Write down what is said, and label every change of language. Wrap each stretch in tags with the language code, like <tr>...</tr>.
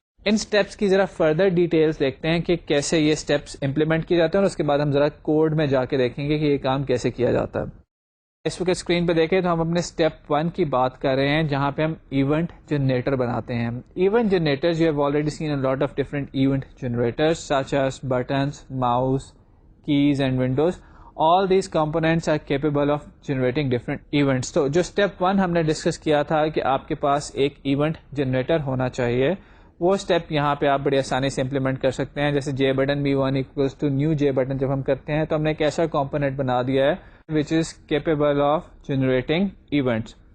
<ur>ان steps کی ذرا further details دیکھتے ہیں کہ کیسے یہ سٹیپس امپلیمنٹ کیے جاتے ہیں, اور اس کے بعد ہم ذرا کوڈ میں جا کے دیکھیں گے کہ یہ کام کیسے کیا جاتا ہے. اس وقت اسکرین پہ دیکھیں تو ہم اپنے اسٹیپ 1 کی بات کر رہے ہیں, جہاں پہ ہم ایونٹ جنریٹر بناتے ہیں.</ur> <en>Event generator you have already seen a lot of different event generators such as buttons, mouse, keys and windows. All these components are capable of generating different events.</en> <ur>تو جو اسٹیپ 1 ہم نے discuss کیا تھا کہ آپ کے پاس ایک ایونٹ جنریٹر ہونا چاہیے, وہ اسٹیپ یہاں پہ آپ بڑی آسانی سے امپلیمنٹ کر سکتے ہیں. جیسے جے button B1</ur> <en>equals to</en> <ur>new J button جب ہم کرتے ہیں تو ہم نے ایک ایسا کمپوننٹ بنا دیا ہے</ur> <en>which is capable of generating events.</en>